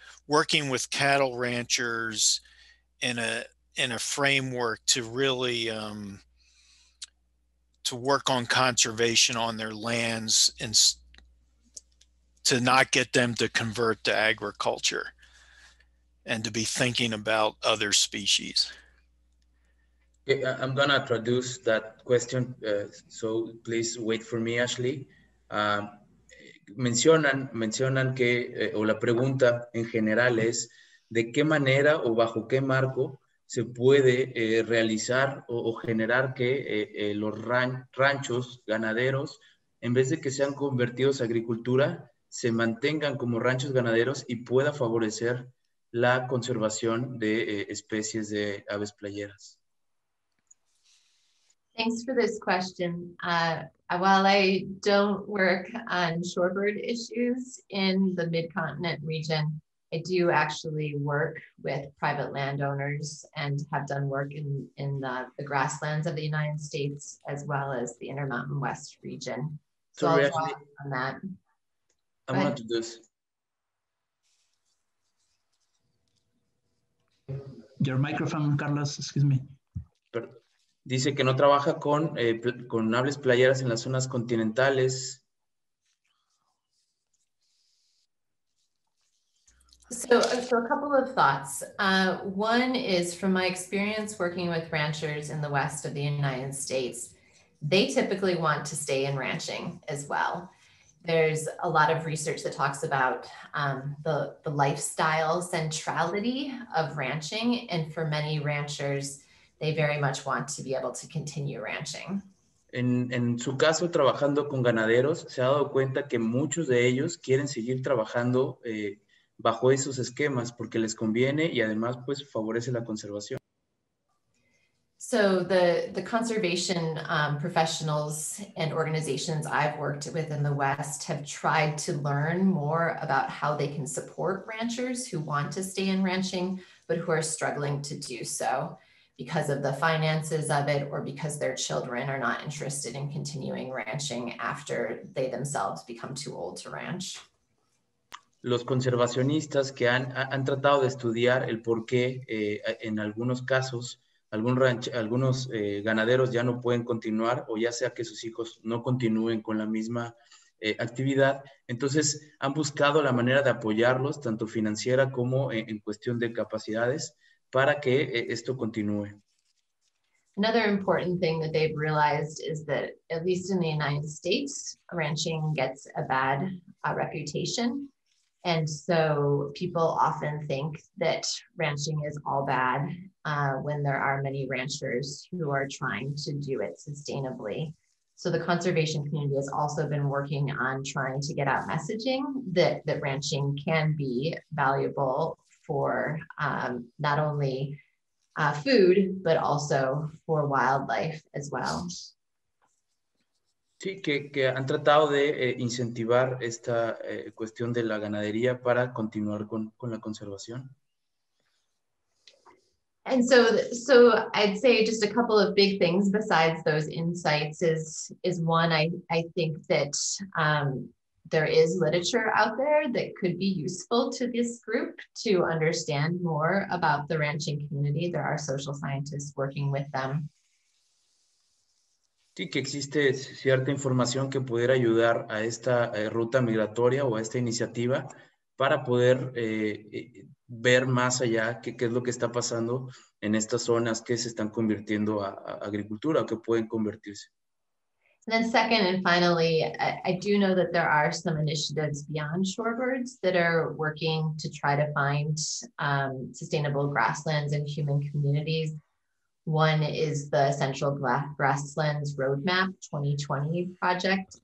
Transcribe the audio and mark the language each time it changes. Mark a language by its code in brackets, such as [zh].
[en] working with cattle ranchers in a framework to really to work on conservation on their lands and to not get them to convert to agriculture and to be thinking about other species. Okay, I'm gonna introduce that question, so please wait for me, Ashley. [es] Mencionan que, o la pregunta en general es, ¿de qué manera o bajo qué marco se puede realizar o generar que los ranchos ganaderos, en vez de que sean convertidos a agricultura, se mantengan como ranchos ganaderos y pueda favorecer la conservación de especies de aves playeras? [en] Thanks for this question. While I don't work on shorebird issues in the Midcontinent region, I do actually work with private landowners and have done work in the grasslands of the United States as well as the Intermountain West region. So Sorry, I'll draw Ashley, on that. I want to do this. Your microphone, Carlos, excuse me. [es] Dice que no trabaja con aves playeras en las zonas continentales. [en] So a couple of thoughts. One is from my experience working with ranchers in the west of the United States, they typically want to stay in ranching as well. There's a lot of research that talks about the lifestyle centrality of ranching, and for many ranchers, they very much want to be able to continue ranching. [es] En su caso, trabajando con ganaderos, se ha dado cuenta que muchos de ellos quieren seguir trabajando bajo esos esquemas porque les conviene y además pues favorece la conservación. [en] So the conservation professionals and organizations I've worked with in the West have tried to learn more about how they can support ranchers who want to stay in ranching, but who are struggling to do so because of the finances of it or because their children are not interested in continuing ranching after they themselves become too old to ranch. [es] Los conservacionistas que han tratado de estudiar el por qué en algunos casos algunos ganaderos ya no pueden continuar o ya sea que sus hijos no continúen con la misma actividad, entonces han buscado la manera de apoyarlos tanto financiera como en cuestión de capacidades para que esto continúe. [en] Another important thing that they've realized is that, at least in the United States, ranching gets a bad reputation. And so people often think that ranching is all bad when there are many ranchers who are trying to do it sustainably. So the conservation community has also been working on trying to get out messaging that ranching can be valuable for not only food, but also for wildlife as well. [es] Sí, que han tratado de incentivar esta cuestión de la ganadería para continuar con la conservación. [en] And so I'd say just a couple of big things besides those insights is one, I think that there is literature out there that could be useful to this group to understand more about the ranching community. There are social scientists working with them. [es] Sí, que existe cierta información que pudiera ayudar a esta ruta migratoria o a esta iniciativa para poder ver más allá qué es lo que está pasando en estas zonas que se están convirtiendo a agricultura o que pueden convertirse. [en] And then second and finally, I do know that there are some initiatives beyond shorebirds that are working to try to find sustainable grasslands and human communities. One is the Central Grasslands Roadmap 2020 project.